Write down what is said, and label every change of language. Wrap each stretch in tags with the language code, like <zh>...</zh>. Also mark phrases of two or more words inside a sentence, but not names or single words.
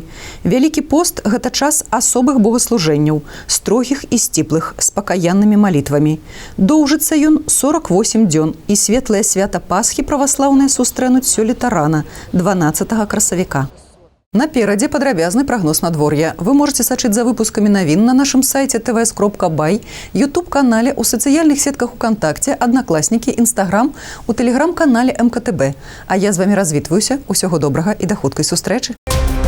<be>Вялікі пост – гэта час асобых богаслужэнняў, строгіх і сціплых, з пакаяннымі малітвамі. Доўжыцца ён 48 дзён, і светлае свята Пасхі праваслаўныя сустрэнуць сёлета рана, 12 красавіка. Наперадзе падрабязны прагноз надвор'я. Вы можете сачыць за выпускамі навін на нашым сайце tvs.by, YouTube-канале, у сацыяльных сетках УКонтакце, Аднакласнікі, Інстаграм, у тэлеграм-канале МКТБ. А я з вамі развітваюся. Усяго добрага і да хуткай сустрэчы.</be>